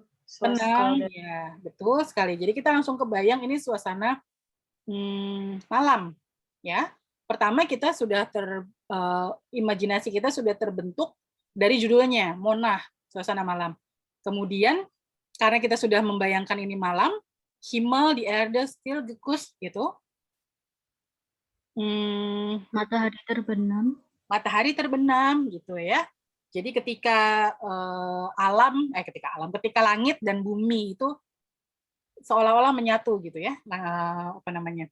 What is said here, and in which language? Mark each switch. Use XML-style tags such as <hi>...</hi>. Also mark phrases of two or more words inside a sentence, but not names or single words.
<id>Tenang, ya betul sekali. Jadi kita langsung kebayang ini suasana malam, ya. Pertama kita sudah imajinasi kita sudah terbentuk dari judulnya, Monah, suasana malam. Kemudian karena kita sudah membayangkan ini malam,</id> <de>Himmel die Erde still geküsst gitu.</de> <id>Matahari terbenam. Matahari terbenam gitu ya. Jadi ketika ketika langit dan bumi itu seolah-olah menyatu gitu ya. Nah, apa namanya?</id>